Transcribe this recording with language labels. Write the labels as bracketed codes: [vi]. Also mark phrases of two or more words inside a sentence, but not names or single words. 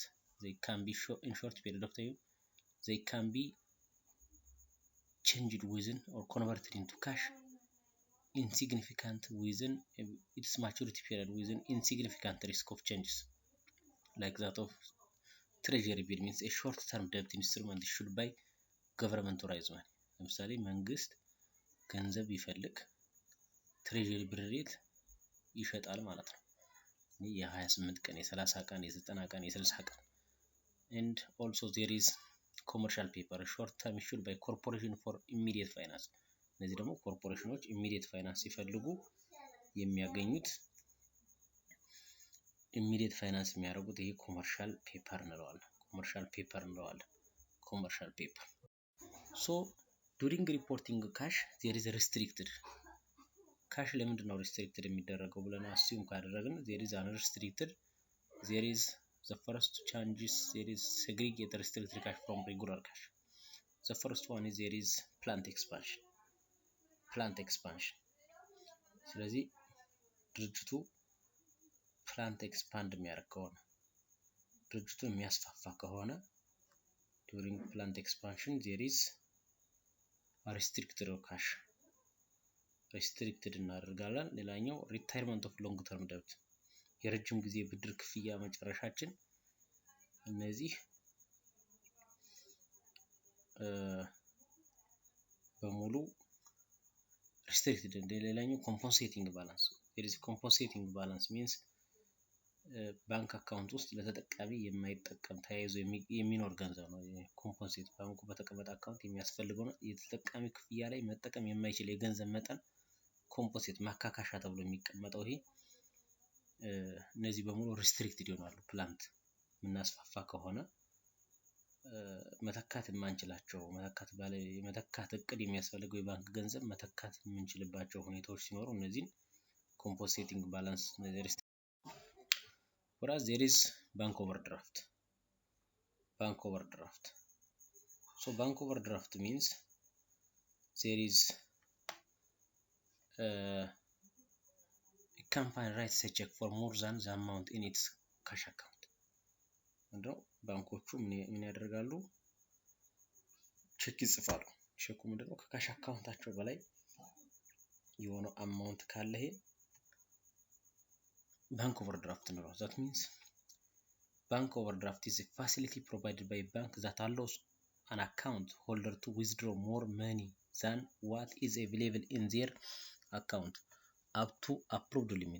[en] They can be in short period of time. They can be changed within or converted into cash insignificant within its maturity period within insignificant risk of changes. Like that of treasury bill means a short term debt instrument issued by government or money. [am] ለምሳሌ መንግስት ገንዘብ ይፈልግ [en] treasury bill rate [am] ይሸጣል ማለት ነው። የ28 ቀን የ30 ቀን የ90 ቀን የ60 ቀን [en] and also there is commercial paper short term issued by corporation for immediate finance. [am] እነዚህ ደግሞ ኮርፖሬሽኖች [en] immediate finance [am] ሲፈልጉ የሚያገኙት [en] immediate finance [am] የሚያደርጉት ይሄ [en] commercial paper [am] እንለዋለን። [en] commercial paper so during reporting cash there is a restricted cash [am] ለምንድን ነው restricted የሚደረገው ብለን assume ካደረግን [en] there is unrestricted, there is the first changes, there is segregate restricted cash from regular cash. The first one is there is plant expansion. [am] ስለዚህ ድርጅቱ [en] plant expand [am] የሚያደርግ ከሆነ ድርጅቱ የሚያስፋፋ ከሆነ [en] during plant expansion there is restricted cash restricted [am] እናደርጋለን። ሌላኛው [en] retirement of long term debt [am] የረጅም ጊዜ ብድር ክፍያ መጨረሻችን እነዚህ በሙሉ restricted። ሌላኛው [en] compensating balance, there is compensating balance means [am] ባንክ አካውንት ውስጥ ለተጠቃሚ የማይጠቀም ተያይዞ የሚኖር ገንዘብ ነው። ኮምፖንሴት ባንኩ በተቀመጠ አካውንት የሚያስፈልገው የተጠቃሚ ክፍያ ላይ መጠቀም የማይችል የገንዘብ መጠን ኮምፖንሴት ማካካሻ ተብሎ የሚቀመጠው ይሄ እነዚህ በሙሉ ሪስትሪክትድ ይሆናሉ። ፕላንት የምናስፋፋ ከሆነ መተካት የማንችላቸው መተካት እቅድ የሚያስፈልገው የባንክ ገንዘብ መተካት የምንችልባቸው ሁኔታዎች ሲኖሩ እነዚህን [en] compensating balance [am] እነዚህ [en] whereas there is bank overdraft. So bank overdraft means there is a company writes a check for more than the amount in its cash account. [am] እንደው ባንኮቹ ምን ያደርጋሉ? ቼክ ይጽፋሉ። ቼኩ ምንድነው? ከካሽ አካውንታቸው በላይ የሆነ አማውንት ካለ ይሄ [en] bank overdraft [am] ነው። [en] that means bank overdraft is a facility provided by a bank that allows an account holder to withdraw more money than what is available in their account up to approved limit.